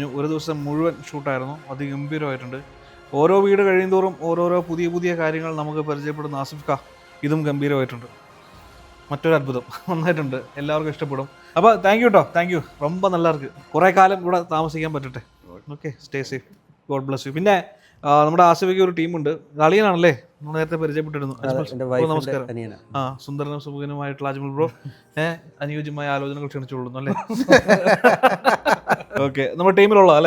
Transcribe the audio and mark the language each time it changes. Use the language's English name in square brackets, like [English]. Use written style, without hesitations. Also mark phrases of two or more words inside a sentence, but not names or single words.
[Malayalam] ഒരു ദിവസം മുഴുവൻ ഷൂട്ടായിരുന്നു, അതിഗംഭീരമായിട്ടുണ്ട്. ഓരോ വീട് കഴിയുന്തോറും ഓരോരോ പുതിയ പുതിയ കാര്യങ്ങൾ നമുക്ക് പരിചയപ്പെടുന്ന ആസിഫ് ക ഇതും ഗംഭീരമായിട്ടുണ്ട്. മറ്റൊരു അത്ഭുതം, നന്നായിട്ടുണ്ട്, എല്ലാവർക്കും ഇഷ്ടപ്പെടും. അപ്പോൾ [English] thank you [Malayalam] കേട്ടോ, [English] thank you. [Tamil] ரொம்ப நல்லா இருக்கு. [Malayalam] കുറേ കാലം ഇവിടെ താമസിക്കാൻ പറ്റട്ടെ. [English] okay, stay safe, god bless you. [Malayalam] പിന്നെ നമ്മുടെ ആസിഫയ്ക്ക് ഒരു ടീമുണ്ട്, അളിയനാണല്ലേ, നമ്മൾ നേരത്തെ പരിചയപ്പെട്ടിരുന്നു. നമസ്കാരം. ആ, സുന്ദരനും സുമുഖനുമായിട്ടുള്ള അജ്മൽ ബ്രോ, അനുയോജ്യമായ ആലോചനകൾ ക്ഷണിച്ചുകൊള്ളുന്നു അല്ലേ? ഓക്കെ, നമ്മുടെ ടീമിലുള്ള അല്ലേ?